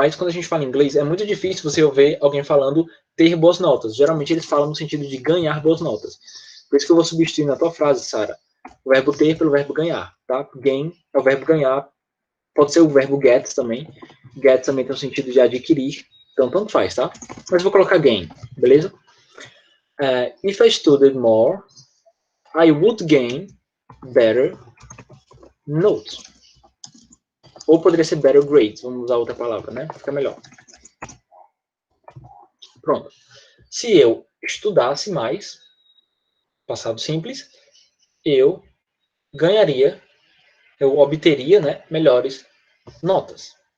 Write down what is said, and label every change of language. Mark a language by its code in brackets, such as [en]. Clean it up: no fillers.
[pt] Mas quando a gente fala em inglês, é muito difícil você ouvir alguém falando ter boas notas. Geralmente eles falam no sentido de ganhar boas notas. Por isso que eu vou substituir na tua frase, Sara, o verbo ter pelo verbo ganhar, tá? Gain é o verbo ganhar. Pode ser o verbo get também. Get também tem o sentido de adquirir. Então, tanto faz, tá? Mas vou colocar gain, beleza? [en] If I studied more, I would gain better notes. [pt] Ou poderia ser [en] better grades. [pt] Vamos usar outra palavra, né? Fica melhor. Pronto. Se eu estudasse mais, passado simples, eu ganharia, eu obteria, né, melhores notas.